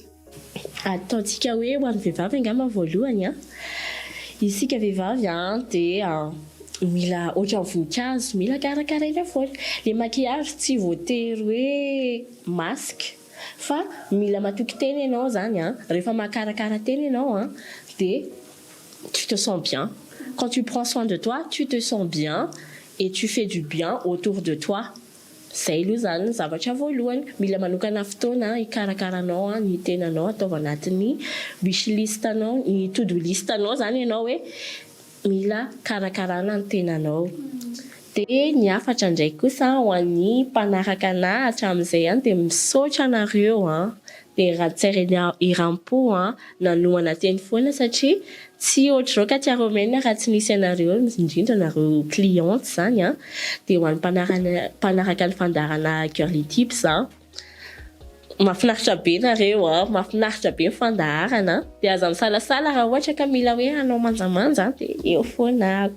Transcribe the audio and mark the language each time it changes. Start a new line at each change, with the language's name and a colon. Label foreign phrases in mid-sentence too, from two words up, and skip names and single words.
Malagasy: Ataontsika hoe ho an'ny vehivavy angamba voalohany isika vehivavy dia mila ohatra voninkazo mila karakaraina foana. Le maquillage tsy voatery hoe masque fa mila matoky tena ianao zany rehefa makarakara tena ianao dia
French: tu te sens bien. Quand tu prends soin de toi, tu te sens bien et tu fais du bien autour de toi.
Malagasy: Zay aloha zany zavatra voalohany mila manokana fotoana hikarakaranao ny tenanao atao anatin'ny
English: wish list
Malagasy: anao ny
English: to do list
Malagasy: anao zany ianao hoe mila karakarana ny tenanao. Dia ny afatra ndraiky kosa ho an'ny mpanaraka anahy hatramin'izay dia misaotra anareo dia raha tsaina iram-po nanomana teny foana satria tsy ohatr'izao ka tiaromena raha tsy nisy anareo indrindra nareo cliente zany dia ho an'ny mpanaraka ny fandaharana Cœur du Tips mahafinaritra be nareo mahafinaritra be fandaharana dia aza misalasala raha ohatra ka mila hoe anao manjamanja dia eo foana ako.